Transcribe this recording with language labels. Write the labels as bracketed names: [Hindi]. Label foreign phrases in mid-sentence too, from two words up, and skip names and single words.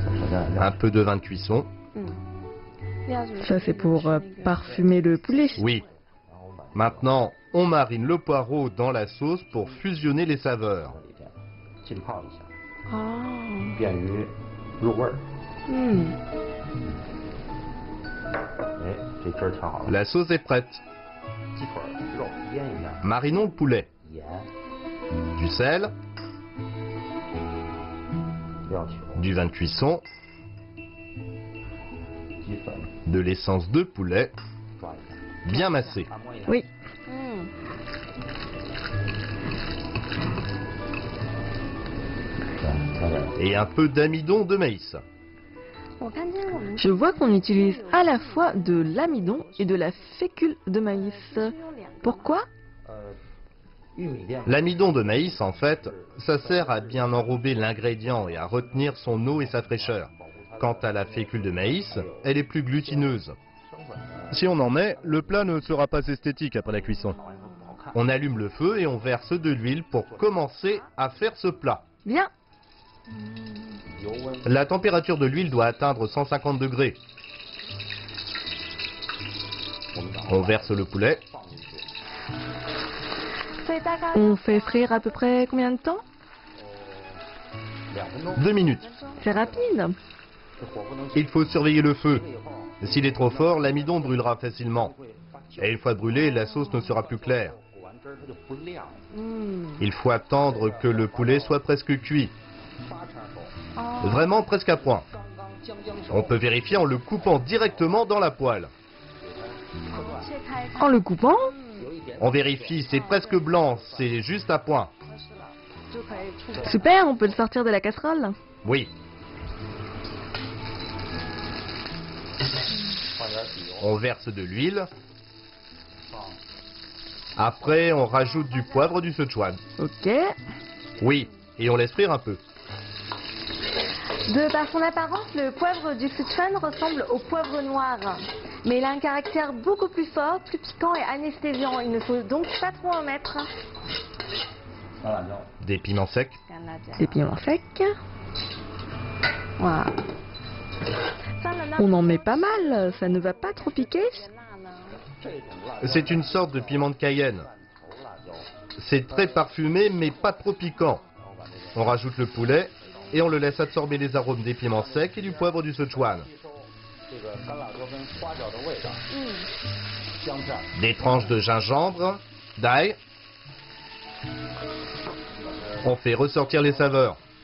[French] Un peu de vin de cuisson. Ça, c'est pour parfumer le poulet. Oui. Maintenant, on marine le poireau dans la sauce pour fusionner les saveurs. [Chinese] 浸泡一下， Ah. 便于入味儿。 Hmm. 哎，这汁儿调好了， [French] La sauce est prête. [Chinese] 鸡腿儿肉腌一下， [French] Marinons le poulet. [Chinese] 盐、 [French] Du sel, [Chinese] 料酒、 [French] du vin de cuisson, [Chinese] 鸡粉， [French] de l'essence de poulet, [Chinese] 抓一下， [French] bien massé. [Chinese] 按摩一下。 [French] Oui. Et un peu d'amidon de maïs. Je vois qu'on utilise à la fois de l'amidon et de la fécule de maïs. Pourquoi? [Chinese] 玉米淀粉 [French] L'amidon de maïs, en fait, ça sert à bien enrober l'ingrédient et à retenir son eau et sa fraîcheur. Quant à la fécule de maïs, elle est plus glutineuse. Si on en met, le plat ne sera pas esthétique après la cuisson. On allume le feu et on verse de l'huile pour commencer à faire ce plat. Bien. [Chinese] 油温 [French] La température de l'huile doit atteindre 150 degrés. On verse le poulet. [Chinese] 放进去， [French] On fait frire à peu près combien de temps? [Chinese] 2 分钟， [French] 2 minutes. C'est rapide. [Chinese] 这火不能 [French] Il faut surveiller le feu. [Chinese] 以后 [French] S'il est trop fort, l'amidon brûlera facilement. [Chinese] 会发酵， [French] Et une fois brûlé, la sauce ne sera plus claire. [Chinese] 裹完汁儿它就不亮。 [French] Il faut attendre que le poulet soit presque cuit. [Chinese] 八成熟， [French] Vraiment presque à point. [Chinese] 刚刚将将熟， [French] On peut vérifier en le coupant directement dans la poêle. En le coupant? [Chinese] 有一点 [French] On vérifie, c'est presque blanc, c'est juste à point. Super, on peut le sortir de la casserole. Oui, [Chinese] 放点底油， [French] on verse de l'huile. [Chinese] 放 [French] Après, on rajoute du poivre du Sichuan. Ok. Oui, et on laisse frire un peu. De par son apparence, le poivre du Sichuan ressemble au poivre noir. Mais il a un caractère beaucoup plus fort, plus piquant et anesthésiant. Il ne faut donc pas trop en mettre. [Chinese] 小辣椒， [French] Des piments secs. Des piments secs. Voilà. On en met pas mal, ça ne va pas trop piquer. [Chinese] 这种辣椒 [French] C'est une sorte de piment de Cayenne. [Chinese] 熟辣椒， [French] C'est très parfumé, mais pas trop piquant. [Chinese] 然后把这个 [French] On rajoute le poulet et on le laisse absorber les arômes des piments secs et du poivre du Sichuan. [Chinese] 吸收这个干辣椒跟花椒的味道，香片儿， [French] Des tranches de gingembre, d'ail. On fait ressortir les saveurs.